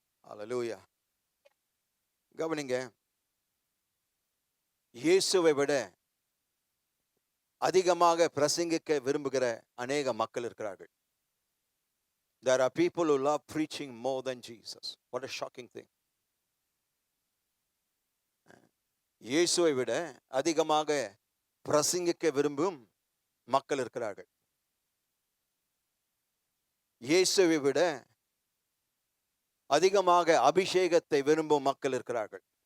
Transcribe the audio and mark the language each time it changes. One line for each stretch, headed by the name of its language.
Tamil: அல்லேலூயா. கவனிங்க, இயேசுவை விட அதிகமாக பிரசங்கிக்க விரும்புகிற அநேக மக்கள் இருக்கிறார்கள்.
English: There are people who love preaching more than Jesus. What a shocking thing.
Tamil: இயேசுவை விட அதிகமாக பிரசங்கிக்க விரும்பும் மக்கள் இருக்கிறார்கள். இயேசுவை விட அதிகமாக அபிஷேகத்தை விரும்பும் மக்கள் இருக்கிறார்கள்.